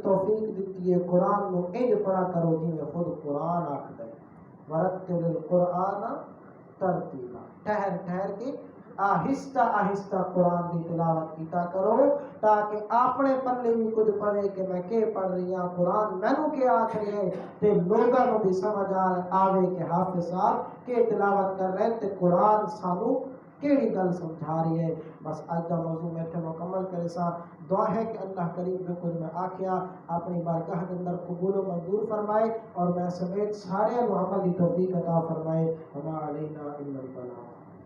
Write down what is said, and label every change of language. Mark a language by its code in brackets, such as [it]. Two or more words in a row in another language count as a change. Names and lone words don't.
[pa] توفیق دیتی ہے قرآن نو انج پڑھا کرو جی میں خود قرآن آکھدا ہے [ar] ورتل القرآن ترتیلا [pa] ٹھہر ٹھہر کے آہستہ آہستہ قرآن دی تلاوت کیتا کرو تاکہ اپنے پلے بھی کچھ پڑھے کہ میں کہ پڑھ رہی ہوں قرآن مینوں کہ آکھ رہے ہیں تے لوگاں نو بھی سمجھ آوے کہ حافظ صاحب کہ تلاوت کر رہے تے قرآن سانو کیڑی گل سمجھا رہی ہے بس آج دا موضوع میں تے مکمل کرے سا دعا ہے کہ اللہ کریم جو کچھ میں آکھیا [ur] اپنی بارگاہ کے اندر قبول و منظور فرمائے اور میں سمیت سارے عمل کی توفیق عطا فرمائے [ar] وما علینا الا البلاغ